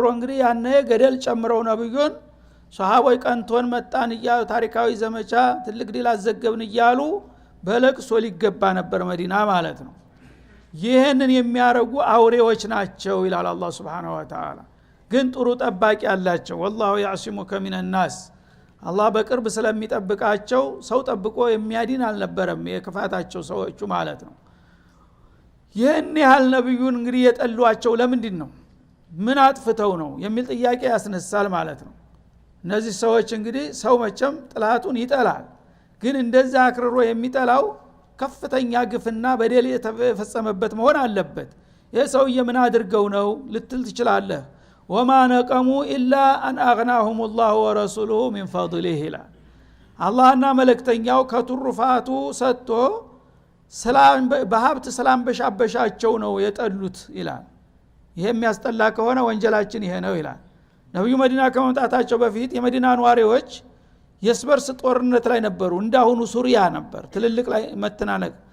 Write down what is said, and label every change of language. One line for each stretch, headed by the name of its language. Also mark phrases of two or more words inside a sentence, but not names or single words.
Amharic: እንግዲህ ያነ ገደል ጨምረው ነብዩን ሱሐቦይ ቀንቶን መጣን ይያሉ ታሪካዊ ዘመቻ ትልቅ ዲል አዘገብን ይያሉ በለቅሶ ሊገባ ነበር መዲና ማለት ነው ይሄንን የሚያረጉ አውሬዎች ናቸው ይላል አላህ
Arabic: سبحانه وتعالى
Amharic: ግን ጥሩ ጠባቂ አላቸው
Arabic: والله يعصمك من الناس
Amharic: አላህ በቅርብ ስለሚጠብቃቸው ሰው ጠብቆ የሚያዲን አልነበረም የከፋታቸው ሰዎቹ ማለት ነው ይሄን ያህል ነብዩን እንግዲህ የጠሏቸው ለምንድን ነው ምን አጥፍተው ነው የሚል ጥያቄ ያስነሳል ማለት ነው እነዚህ ሰዎች እንግዲህ ሰው መቼም ጥላቱን ይጠላል ግን እንደዛ አክርሮ የሚጠላው ከፍተኛ ግፍና በደል የተፈጸመበት መሆን አለበት የሰውዬ ምን አድርገው ነው ልትል ትችላለህ
Arabic: وما نقموا إلا أن أغناهم الله ورسوله من فضله
Amharic: ላ አላህና መልእክተኛው ከትሩፋቱ ሰጥቶ ሰላም በሀብት ሰላም በሻበሻቸው ነው የጠሉት ይላል ይሄ የሚያስጠላ ከሆነ ወንጀላችን ይሄ ነው ይላል ነብዩ መዲና ከመምጣታቸው በፊት የመዲና ነዋሪዎች የስበርስ ጦርነት ላይ ነበሩ እንዳሁኑ ሱሪያ ነበር ትልልቅ ላይ መተናነቅ